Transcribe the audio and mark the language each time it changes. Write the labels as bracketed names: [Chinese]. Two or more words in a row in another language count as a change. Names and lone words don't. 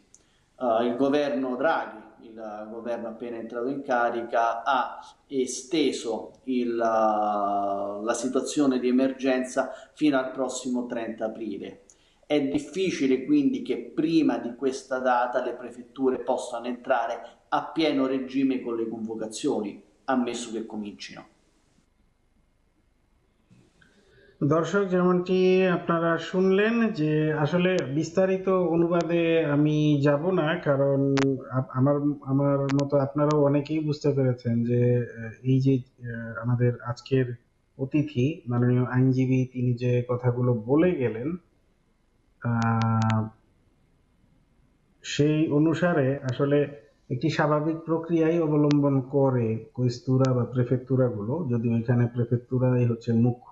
[Italian] Il governo Draghi, il governo appena entrato in carica, ha esteso la situazione di emergenza fino al prossimo 30 aprile. È difficile quindi che prima di questa data le prefetture possano entrare a pieno regime con le convocazioni, ammesso che comincino. [Bangla] দর্শক, যেমনটি আপনারা শুনলেন যে আসলে বিস্তারিত অনুবাদে আমি যাব না, কারণ আমার আমার মতো আপনারাও অনেকেই বুঝতে পেরেছেন যে এই যে আমাদের আজকের অতিথি মাননীয় আইনজীবী তিনি যে কথাগুলো বলে গেলেন, আহ, সেই অনুসারে আসলে একটি স্বাভাবিক প্রক্রিয়াই অবলম্বন করে কোয়েস্তুরা বা প্রেফেক্তুরা গুলো, যদিও এখানে প্রেফেক্তুরাই হচ্ছে মুখ্য।